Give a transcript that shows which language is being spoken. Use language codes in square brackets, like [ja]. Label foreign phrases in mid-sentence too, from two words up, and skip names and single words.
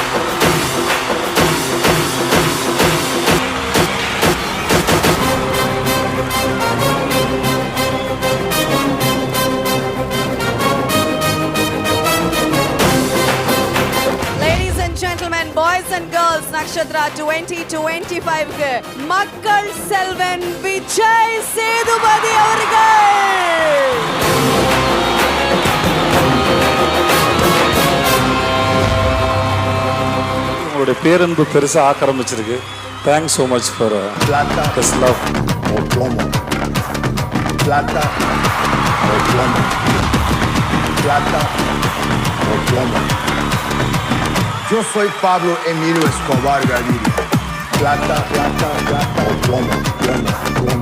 [en] Ladies and gentlemen, boys and girls, [ta] Nakshatra 2025 க்கு மக்கள் செல்வன் விஜய் சேதுபதி அவர்கள். உங்களுடைய பேரன்பு பெருசாக ஆக்கிரமிச்சிருக்கு. [en] thanks so much for [es] Plata [en] this love. [es] o plomo. Plata o plomo. Plata o plomo. Yo soy Pablo Emilio Escobar Gaviria. Plata, plata, plata o plomo, plomo, plomo.